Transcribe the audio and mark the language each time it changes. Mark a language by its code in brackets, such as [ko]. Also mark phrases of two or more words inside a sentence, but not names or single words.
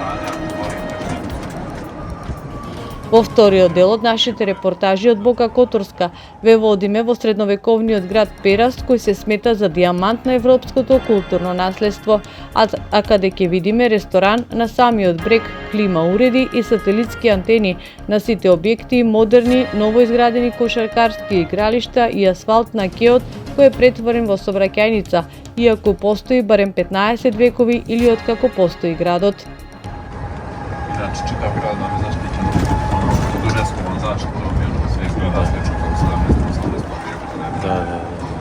[mk] Во вториот дел од нашите репортажи од Бока Которска ве водиме во средновековниот град Пераст, кој се смета за дијамант на европското културно наследство, а каде ќе видиме ресторан на самиот брег, клима уреди и сателитски антени на сите објекти, модерни, новоизградени кошаркарски игралишта и асфалт на кеот кој е претворен во сообраќајница, иако постои барем 15 векови или откако постои градот. [sr] Znači, čitav grad nam je zaštićen pod UNESCO-vom zaštitom, svih grada slično kao 17. 18. vijeku.